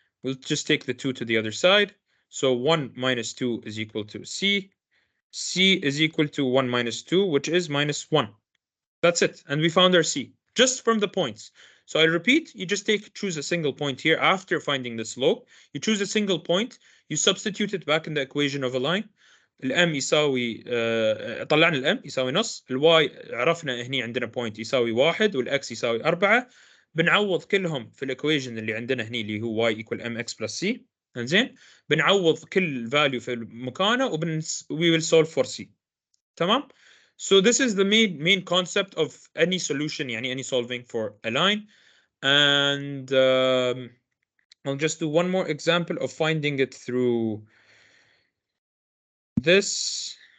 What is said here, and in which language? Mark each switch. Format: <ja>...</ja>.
<en>We'll just take the 2 to the other side. So 1 minus 2 is equal to c. C is equal to 1 minus 2, which is minus 1. That's it. And we found our c, just from the points. So I repeat, you just choose a single point here after finding the slope. You choose a single point, you substitute it back in the equation of a line.</en> <ar>الام يساوي طلعنا الام يساوي نص، الواي عرفنا هني عندنا بوينت يساوي 1 والاكس يساوي 4. بنعوض كلهم في الايكويشن اللي عندنا هني اللي هو</ar> <en>y equal mx plus c.</en> <ar>زين، بنعوض كل فاليو في مكانه</ar> <en>we will solve for c.</en> <ar>تمام.</ar> <en>So this is the main concept of any solution, يعني any solving for a line. And I'll just do one more example of finding it through this.</en>